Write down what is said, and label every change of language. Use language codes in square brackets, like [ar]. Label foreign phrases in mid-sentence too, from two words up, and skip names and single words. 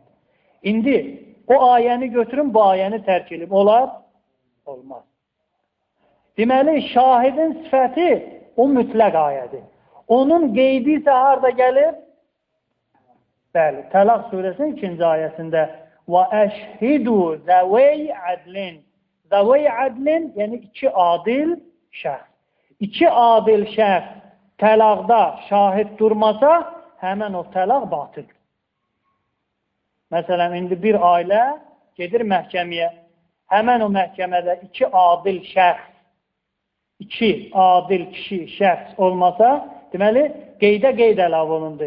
[az] İndi o ayəni götürün, bu ayəni tərk edib. Olar? Olmaz. Deməli, şahidin sifəti o mütləq ayədir. Onun qeydi isə harada gəlir? Bəli, Təlaq surəsinin 2-ci ayəsində [ar] وَأَشْهِدُوا ذَوَيْ عَدْلٍ ذوي عدل, [az] yəni 2 adil şəxs. 2 adil şəxs təlaqda şahid durmasa, həmən o təlaq batildir. Məsələn, indi bir ailə gedir məhkəməyə. Həmən o məhkəmədə 2 adil şəxs, 2 adil kişi şəxs olmasa, deməli, qeydə qeyd əlavə olundu.